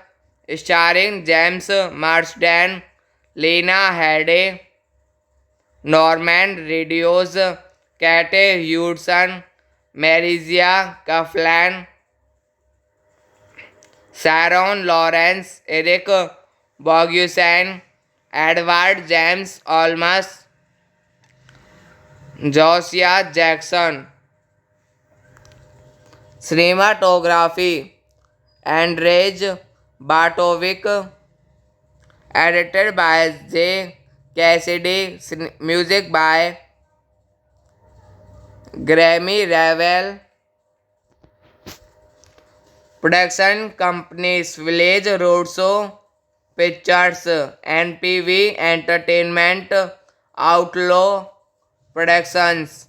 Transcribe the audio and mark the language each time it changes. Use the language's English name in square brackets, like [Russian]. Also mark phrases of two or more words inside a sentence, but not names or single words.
[English] Starring James Marsden, Lena Headey, Norman Reedus, Kate Hudson, Marisia Coughlan, Sharon Lawrence, Eric Bogusan, Edward James Olmos, Josiah Jackson. Cinematography Andrzej Bartowick. Edited by J. Cassidy. Music by Grammy Ravel. Production companies Village Roadshow Pictures, NPV Entertainment, Outlaw Productions.